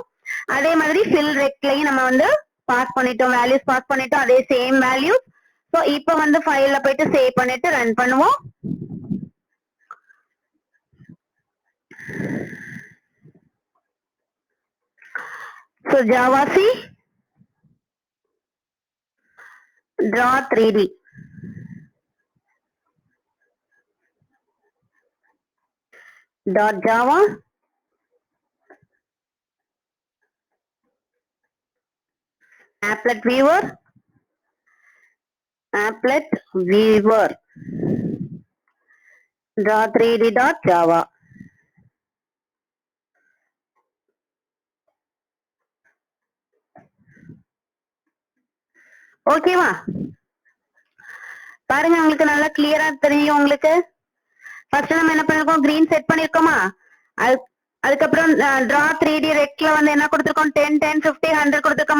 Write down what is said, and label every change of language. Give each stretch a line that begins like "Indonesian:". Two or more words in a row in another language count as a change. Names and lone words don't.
Tamil: அதே மாதிரி
English: fill rectலையும்
Tamil: நம்ம வந்து பாஸ் பண்ணிட்டோம்,
English: values pass
Tamil: பண்ணிட்டோம், அதே
English: same values.
Tamil: சோ இப்ப வந்து ஃபைல்ல போயிட்டு சேவ் பண்ணிட்டு ரன் பண்ணுவோம்.
English: So Java C draw 3D dot Java applet viewer draw 3D dot Java.
Tamil: ஓகேவா? பாருங்க, உங்களுக்கு நல்லா கிளியரா தெரியும். உங்களுக்கு ஃபர்ஸ்ட் நம்ம என்ன பண்ணிருக்கோம்,
English: green set
Tamil: பண்ணிருக்கோமா, அதுக்கப்புறம்
English: draw 3D rectல
Tamil: வந்து என்ன கொடுத்திருக்கோம், 10 10 50 100 கொடுத்திருக்கோமா.